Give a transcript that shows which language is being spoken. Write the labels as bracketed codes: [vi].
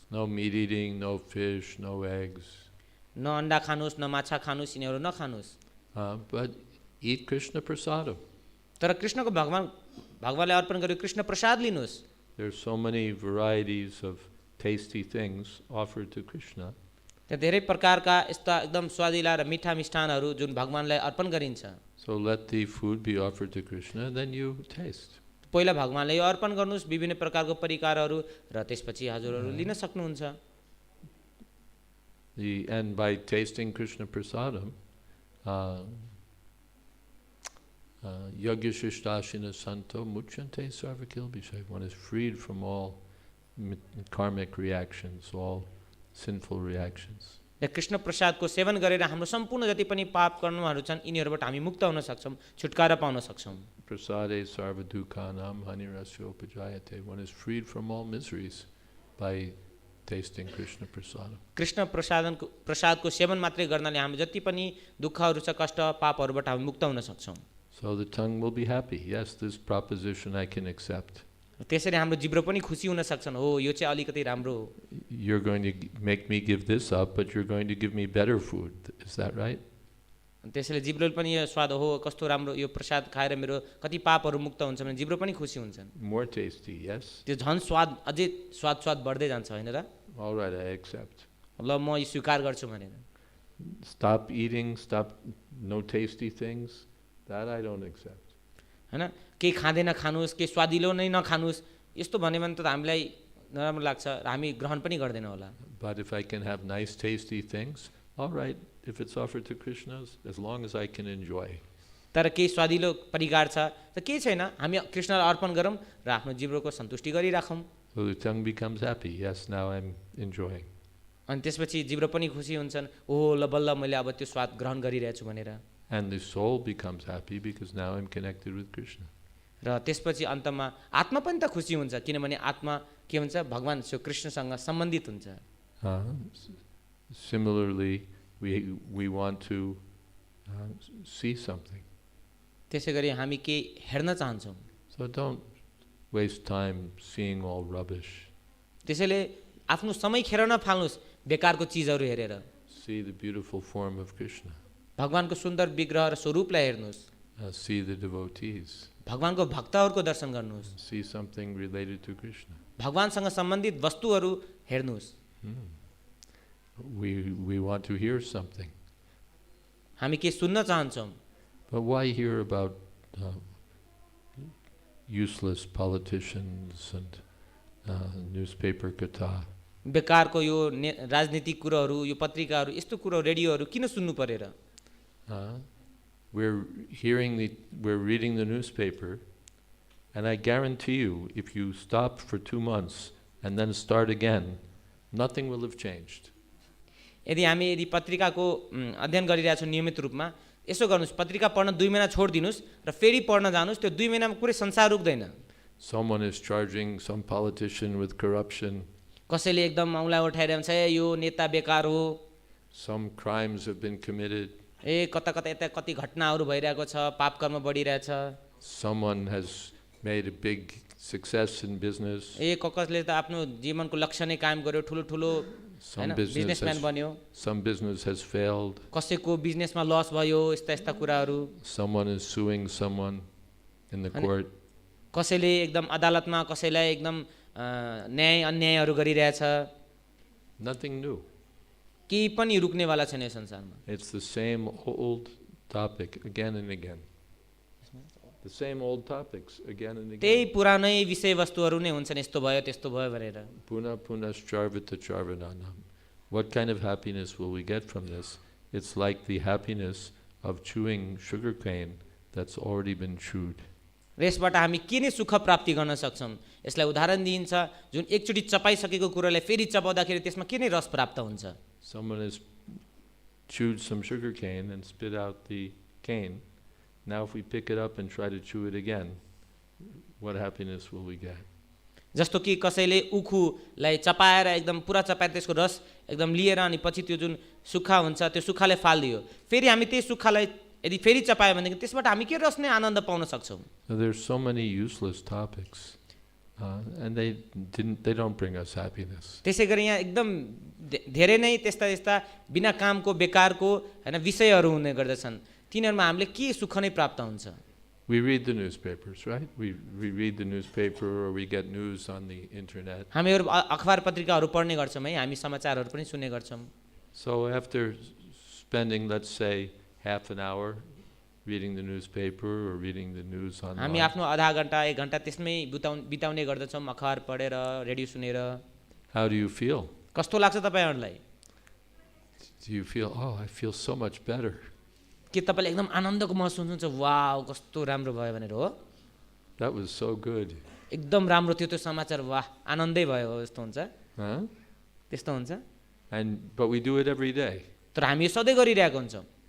[en] No meat eating, no fish, no eggs. [ne] न अन्डा खानुस्, न माछा खानुस्, यिनीहरू नखानुस्। [en] But eat Krishna prasadam. [ne] तर कृष्णको भगवानलाई अर्पण गर्यो कृष्ण प्रसाद लिनुहोस्। [en] There are so many varieties of tasty things offered to Krishna. [ne] त्यहाँ धेरै प्रकारका यस्ता एकदम स्वादिला र मिठा मिष्ठानहरू जुन भगवानलाई अर्पण गरिन्छ। [en] So let the food be offered to Krishna, then you taste. [ne] पहिला भगवानलाई यो अर्पण गर्नुहोस् विभिन्न प्रकारको परिकारहरू र त्यसपछि हजुरहरू लिन सक्नुहुन्छ। [en] And by tasting Krishna prasadam, [sa] Yagyashishtasina santo muchyante sarvakilbhishay. [en] One is freed from all karmic reactions, all sinful reactions. [ne] Krishna प्रसादको सेवन गरेर हाम्रो सम्पूर्ण जति पनि पाप कर्महरू छन् यिनीहरूबाट हामी मुक्त हुन सक्छौं, छुटकारा पाउन सक्छौं। [sa] Prasade sarvadukhanam hanirasya upajayate. [en] One is freed from all miseries by tasting Krishna prasada. [ne] Krishna प्रसादको सेवन मात्रै गर्नाले हामी जति पनि दुःखहरू छ, कष्ट, पापहरूबाट हामी मुक्त हुन सक्छौं। [en] So the tongue will be happy. Yes, this proposition I can accept. [ne] त्यसरी हाम्रो जिब्रो पनि खुसी हुन सक्छन्, हो यो चाहिँ अलिकति राम्रो हो। [en] You're going to make me give this up, but you're going to give me better food. Is that right? [ne] त्यसैले जिब्रोले पनि यो स्वाद हो, कस्तो राम्रो यो प्रसाद खाएर मेरो कति पापहरू मुक्त हुन्छ भने जिब्रो पनि खुसी हुन्छन्। [en] More tasty, yes. [ne] त्यो झन् स्वाद अझै स्वाद बढ्दै जान्छ, हैन र? [en] All right, I accept. [ne] ल म यो स्वीकार गर्छु भनेर। [en] Stop eating, stop no tasty things. That I don't accept. [ne] हैन, केही खाँदैन खानुस्, केही स्वादिलो नै नखानुस्, यस्तो भन्यो भने त हामीलाई नराम्रो लाग्छ र हामी ग्रहण पनि गर्दैन होला। [en] But if I can have nice tasty things, all right, if it's offered to Krishna, as long as I can enjoy. [ne] तर केही स्वादिलो परिकार छ त केही छैन, हामी कृष्णलाई अर्पण गरौँ र आफ्नो जिब्रोको सन्तुष्टि गरिराखौँ। [en] So the tongue becomes happy. Yes, now I'm enjoying. [ne] अनि त्यसपछि जिब्रो पनि खुसी हुन्छन्, ओहो ल बल्ल मैले अब त्यो स्वाद ग्रहण गरिरहेछु भनेर। [en] And the soul becomes happy because now I'm connected with Krishna. [ne] र त्यसपछि अन्तमा आत्मा पनि त खुसी हुन्छ, किनभने आत्मा के हुन्छ, भगवान श्री कृष्णसँग सम्बन्धित हुन्छ। [en] Similarly, we want to see something. [ne] त्यसै गरी हामी केही हेर्न चाहन्छौँ। [en] So don't waste time seeing all rubbish. [ne] त्यसैले आफ्नो समय खेर नफाल्नुस् बेकारको चीजहरू हेरेर। [en] See the beautiful form of Krishna. [ne] भगवानको सुन्दर विग्रह र स्वरूपलाई हेर्नुस्। [en] See the devotees. [ne] भगवानको भक्तहरूको दर्शन गर्नुस्। [en] See something related to Krishna. [ne] भगवानसँग सम्बन्धित वस्तुहरू हेर्नुस्। [en] We want to hear something. [ne] हामी के सुन्न चाहन्छौँ। [en] But why hear about useless politicians and newspaper katha? [ne] बेकारको यो राजनीतिक कुराहरू, यो पत्रिकाहरू, यस्तो कुरो, रेडियोहरू किन सुन्नु परेर? [en] We're reading the newspaper, and I guarantee you, if you stop for 2 months and then start again, nothing will have changed. [ne] यदि पत्रिकाको अध्ययन गरिरहेछौँ नियमित रूपमा, यसो गर्नुस्, पत्रिका पढ्न 2 महिना छोड्दिनुस् र फेरि पढ्न जानुस्, त्यो 2 महिनामा पुरै संसार रुक्दैन। [en] Someone is charging some politician with corruption. [ne] कसैले एकदम औँला उठाएर भन्छ यो नेता बेकार हो। [en] Some crimes have been committed. [ne] कता यता कति घटनाहरू भइरहेको छ, पाप कर्म बढिरहेछ। [en] Someone has made a big success in business. [ne] कसले त आफ्नो जीवनको लक्ष्य नै कायम गर्यो, ठुलो हैन बिजनेसम्यान बन्यो। [en] Some business has failed. [ne] कसैको बिजनेसमा लस भयो, यस्ता कुराहरू। [en] Someone is suing someone in the court. [ne] कसैले एकदम अदालतमा कसैलाई एकदम न्याय अन्यायहरू गरिरहेछ। [en] Nothing new. [ne] केही पनि रुक्नेवाला छैन यो संसारमा। [en] It's the same old topic again and again. The same old topics again and again. [ne] त्यही पुरानै विषयवस्तुहरू नै हुन्छन्, यस्तो भयो त्यस्तो भयो भनेर। [sa] Puna punascharvita charvananam. [en] What kind of happiness will we get from this? It's like the happiness of chewing sugar cane that's already been chewed. [ne] यसबाट हामी के नै सुख प्राप्ति गर्न सक्छौँ? यसलाई उदाहरण दिइन्छ, जुन एकचोटि चपाइसकेको कुरालाई फेरि चपाउँदाखेरि त्यसमा के नै रस प्राप्त हुन्छ। [en] Someone has chewed some sugar cane and spit out the cane. Now if we pick it up and try to chew it again, what happiness will we get? [ne] जस्तो कि कसैले उखुलाई चपाएर एकदम पुरा चपाएर त्यसको रस एकदम लिएर अनि पछि त्यो जुन सुक्खा हुन्छ त्यो सुक्खाले फाल्दियो, फेरि हामी त्यही सुक्खालाई यदि फेरि चपायो भने त्यसबाट हामी के रस नै आनन्द पाउन सक्छौँ? [en] So there's so many useless topics, and they don't bring us happiness. [ne] त्यसै गरी यहाँ एकदम धेरै नै त्यस्ता बिना कामको बेकारको हैन विषयहरू हुने गर्दछन्, तिनीहरुमा हामीले के सुख नै प्राप्त हुन्छ? [en] We read the newspapers, right? We read the newspaper or we get news on the internet. [ne] हामीहरु अखबार पत्रिकाहरू पढ्ने गर्छौं है, हामी समाचारहरू पनि सुन्ने गर्छौं। [en] So after spending, let's say, half an hour reading the newspaper or reading the news online, [ne] हामी आफ्नो आधा घण्टा 1 घण्टा त्यसमै बिताउने गर्दछौं, अखबार पढेर, रेडियो सुनेर। [en] how do you feel? [ne] कस्तो लाग्छ तपाईहरुलाई? [en] Do you feel, oh, I feel so much better? [ne] के तपाईँले एकदम आनन्दको महसुस हुन्छ वाह कस्तो राम्रो भयो भनेर हो [en] That was so good. [ne] एकदम राम्रो थियो त्यो समाचार वाह आनन्दै भयो जस्तो हुन्छ Huh? त्यस्तो हुन्छ [en] But we do it every day. [ne] तर हामी यो सधैँ गरिरहेको हुन्छौँ